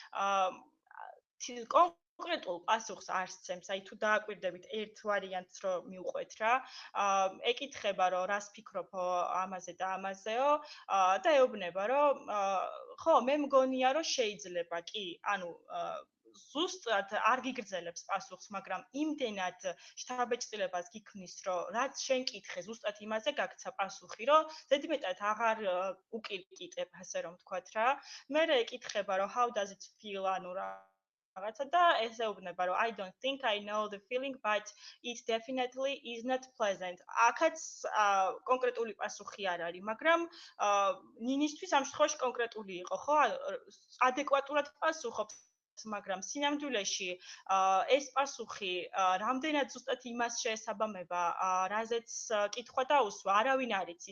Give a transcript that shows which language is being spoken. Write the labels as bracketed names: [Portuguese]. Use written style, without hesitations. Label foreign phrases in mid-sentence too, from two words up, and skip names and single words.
[Georgian] კონკრეტულ პასუხს არ სცემს, აი თუ დააკვირდებით ერთ ვარიანტს რომ მივყვეთ რა, ეკითხება რომ რას ფიქრობ ამაზე და ამაზეო და ეუბნება რომ ხო, მე მგონია რომ შეიძლება კი, ანუ ზუსტად არ გიგრძელებს პასუხს, მაგრამ იმდენად შთაბეჭდილებას გიქმნის, რომ რაც შენ კითხე, ზუსტად იმაზე გაგცა პასუხი, რომ ზედმეტად აღარ უკირკიტებ, ასე რომ ვთქვათ რა. მერე ეკითხება რომ [English] how does it feel, [Georgian] ანუ რაღაცა და ესეუბნება რომ [English] I don't think I know the feeling but it definitely is not pleasant. [Georgian] აქაც კონკრეტული პასუხი არ არის, მაგრამ ნინისთვის ამ შემთხვევაში კონკრეტული იყო, ხო? ადეკვატურად პასუხობს, მაგრამ სინამდვილეში ეს პასუხი რამდენად ზუსტად იმას შეესაბამება, რაზეც კითხვა დაუსვა, არავინ არ იცის.